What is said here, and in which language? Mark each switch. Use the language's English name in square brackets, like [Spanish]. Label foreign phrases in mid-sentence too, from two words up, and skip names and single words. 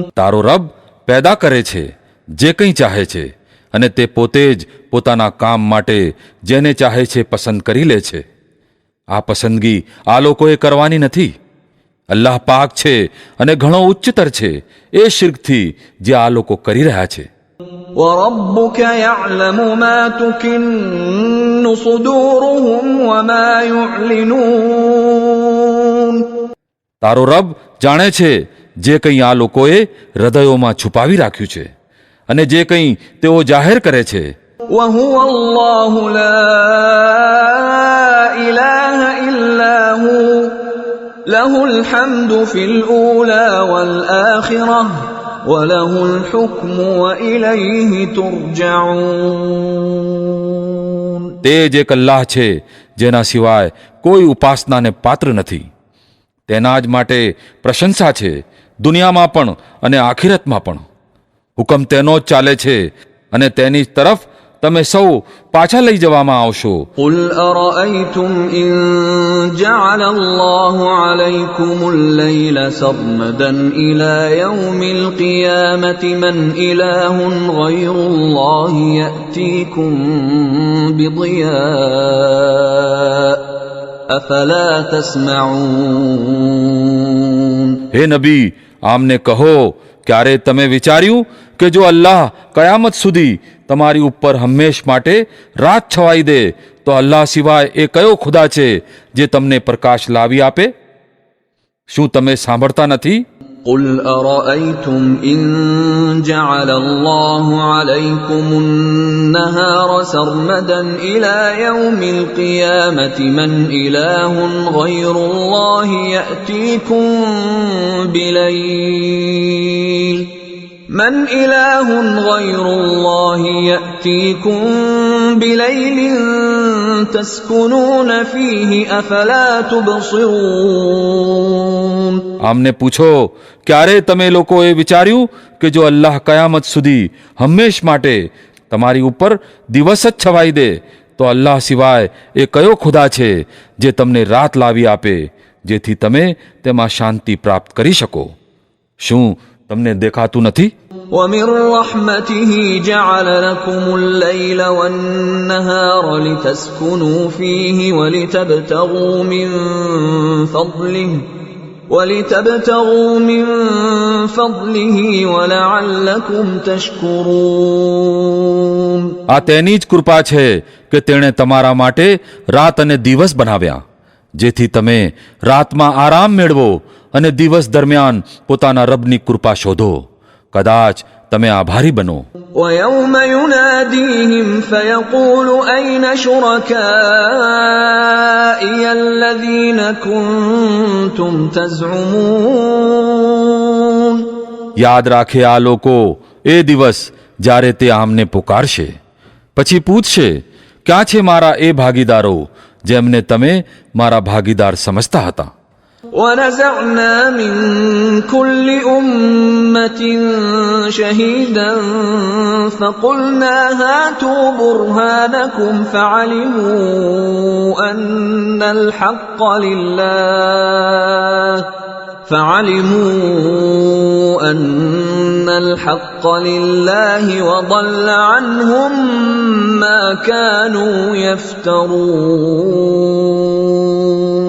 [Gujarati] તારો રબ પેદા કરે છે જે કંઈ ચાહે છે, અને તે પોતે જ પોતાના કામ માટે જેને ચાહે છે પસંદ કરી લે છે. આ પસંદગી આ લોકોએ કરવાની નથી. અલ્લાહ પાક છે અને ઘણો ઉચ્ચતર છે એ શિર્કથી જે આ લોકો કરી રહ્યા છે. [Arabic] وربك يعلم ما تكن صدورهم وما يعلنون. [Gujarati] તારો રબ જાણે છે જે કંઈ આ લોકોએ હૃદયોમાં છુપાવી રાખ્યું છે અને જે કંઈ તેઓ જાહેર કરે છે. [Arabic] وهو الله لا إله إلا هو له الحمد في الأولى والآخرة وله الحكم وإليه ترجعون. [Gujarati] તે જ એક અલ્લાહ છે જેના સિવાય કોઈ ઉપાસનાને પાત્ર નથી. તેના જ માટે પ્રશંસા છે દુનિયામાં પણ અને આખિરતમાં પણ. હુકમ તેનો જ ચાલે છે અને તેની તરફ તમે સૌ પાછા લઈ જવામાં આવશો. [Arabic] قل أرأيتم إن جعل الله عليكم الليل سرمدا إلى يوم القيامة من إله غير الله يأتيكم بضياء أفلا تسمعون. [Gujarati] હે નબી, આમને કહો, ક્યારે તમે વિચાર્યું કે જો અલ્લાહ કયામત સુધી તમારી ઉપર હંમેશ માટે રાત છવાઈ દે તો અલ્લાહ સિવાય એ કયો ખુદા છે જે તમને પ્રકાશ લાવી આપે? શું તમે સાંભળતા નથી? [Arabic] قل أرأيتم إن جعل الله عليكم النهار سرمدا إلى يوم القيامة من إله غير الله يأتيكم بليل من إله غير الله يأتيكم بليل تسكنون فيه أفلا تبصرون. [Gujarati] આમને પૂછો, ક્યારે તમે લોકોએ વિચાર્યું કે જો અલ્લાહ કયામત સુધી હંમેશ માટે તમારી ઉપર દિવસ જ છવાઈ દે તો અલ્લાહ સિવાય એ કયો ખુદા છે જે તમને રાત લાવી આપે જેથી તમે તેમાં શાંતિ પ્રાપ્ત કરી શકો? શું તમને દેખાતું નથી? [Arabic] ومن رحمته جعل لكم الليل والنهار لتسكنوا فيه ولتبتغوا من فضله ولعلكم تشكرون. [Gujarati] આ તેની જ કૃપા છે કે તેણે તમારા માટે રાત અને દિવસ બનાવ્યા જેથી તમે રાતમાં આરામ મેળવો અને દિવસ દરમિયાન પોતાના રબની કૃપા શોધો. કદાચ તમે આભારી બનો. [Arabic] ويوم يناديهم فيقول أين شركائي الذين كنتم تزعمون. [Gujarati] યાદ રાખે આ લોકો એ દિવસ જ્યારે તે આમને પુકારશે, પછી પૂછશે, ક્યાં છે મારા એ ભાગીદારો જેમને તમે મારા ભાગીદાર સમજતા હતા? [Arabic] ونزعنا من كل أمة شهيدا فقلنا هاتوا برهانكم فعلموا أن الحق لله وضل عنهم ما كانوا يفترون.